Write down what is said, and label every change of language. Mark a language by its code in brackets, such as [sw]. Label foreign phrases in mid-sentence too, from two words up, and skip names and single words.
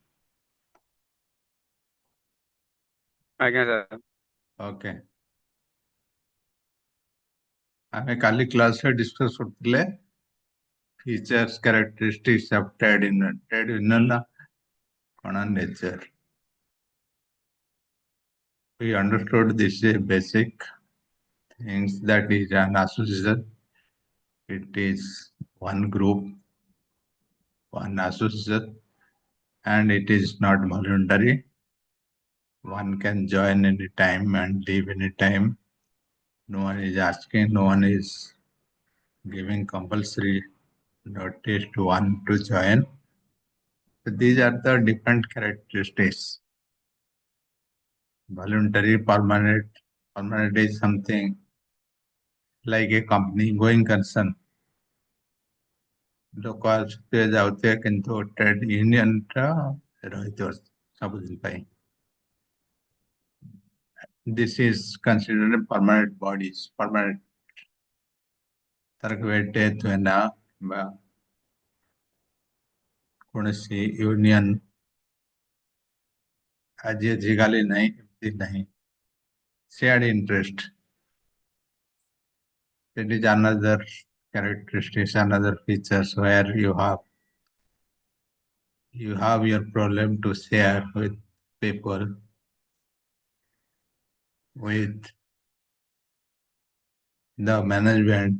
[or] ଆଜ୍ଞା ସାର୍। ଓକେ। ଆମେ କାଲି କ୍ଲାସରେ ଡିସ୍କସ୍ କରୁଥିଲେ [en] features characteristics of trade union [or] କଣ ନେଚର। [en] We understood this is basic things that is an association. It is one group, one association, and it is not voluntary. One can join any time and leave any time. No one is asking, no one is giving compulsory notice to one to join. So these are the different characteristics. Voluntary, permanent. Permanent is something like a company going concern. [or] ଲୋକ ଆସୁଥିବେ ଯାଉଥିବେ କିନ୍ତୁ [en] trade unionta [or] ରହିଥିବ ସବୁଦିନ ପାଇଁ। [en] This is considered a permanent bodies, permanent। [or] ତାର କେବେ ଡେଥ୍ ହୁଏ ନା ବା କୌଣସି ୟୁନିୟନ ଆଜି ଆଜିକାଲି ନାହିଁ, ଏମିତି ନାହିଁ। [en] Shared interest. It is another characteristics, another features where you have your problem to share with people, with the management.